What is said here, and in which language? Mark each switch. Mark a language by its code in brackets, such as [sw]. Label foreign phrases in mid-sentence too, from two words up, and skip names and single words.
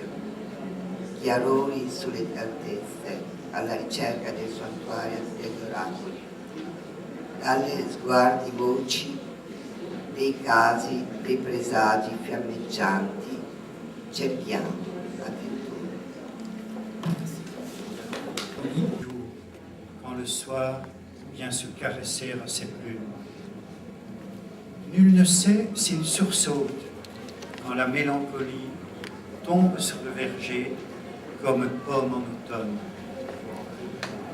[it] Chiarori sulle altezze, alla ricerca del santuario degli oracoli, dalle sguardi voci dei casi, dei presagi fiammeggianti, cerchiamo l'avventura. [fr] Quand le soir vient se caresser à ses plumes. Nul ne sait s'il sursaute quand la mélancolie tombe sur le verger comme pomme en automne.